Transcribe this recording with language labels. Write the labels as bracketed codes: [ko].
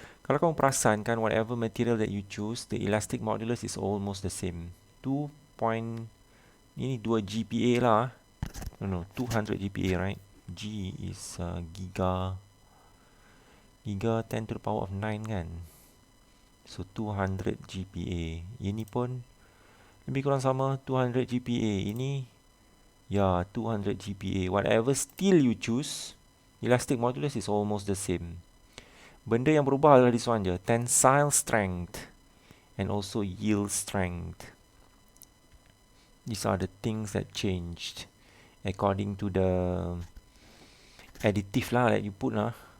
[ms] Kalau kamu perasan kan, [en] whatever material that you choose, the elastic modulus is almost the same. [ms] 2 point, ini 2 GPa lah. [en] No, 200 GPa, right? G is giga 10 to the power of 9 kan. So 200 GPa. [ms] Ini pun lebih kurang sama, 200 GPa. Ini ya 200 GPa. [en] Whatever steel you choose, elastic modulus is almost the same. [ms] Benda yang berubah adalah [en] this one je, tensile strength and also yield strength. These are the things that changed according to the additive lah that you put lah.